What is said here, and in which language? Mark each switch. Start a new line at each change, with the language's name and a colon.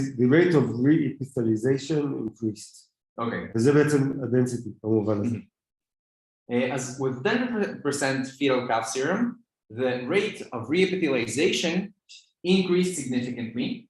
English: The rate of re-epithelialization increased.
Hebrew: אוקיי. וזה בעצם הדנסיטי, במובן הזה. אז
English: with 10% fetal calf serum, the rate of re-epithelialization increased significantly.